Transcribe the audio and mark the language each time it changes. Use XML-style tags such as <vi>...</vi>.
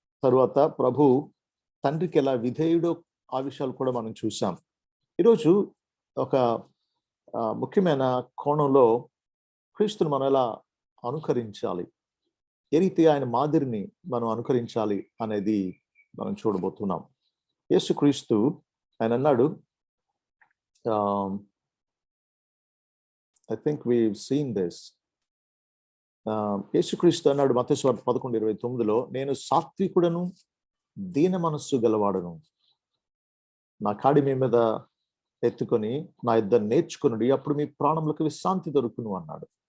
<te>తరువాత ప్రభు తండ్రికి ఎలా విధేయుడో ఆ విషయాలు కూడా మనం చూసాం. ఈరోజు ఒక ముఖ్యమైన కోణంలో క్రీస్తుని మనం ఎలా అనుకరించాలి, ఏ రీతి ఆయన మాదిరిని మనం అనుకరించాలి అనేది మనం చూడబోతున్నాం. యేసుక్రీస్తు ఆయన అన్నాడు,</te> <en>I think we've seen this.</en> <te>యేసుక్రీస్తు అన్నాడు మత్తయి సువార్త 11:29లో, నేను సాత్వికుడను దీన మనస్సు గలవాడను, నా కాడి మీ మీద ఎత్తుకొని నా యొద్ద నేర్చుకునుడి, అప్పుడు మీ ప్రాణములకు విశ్రాంతి దొరుకును అన్నాడు.</te>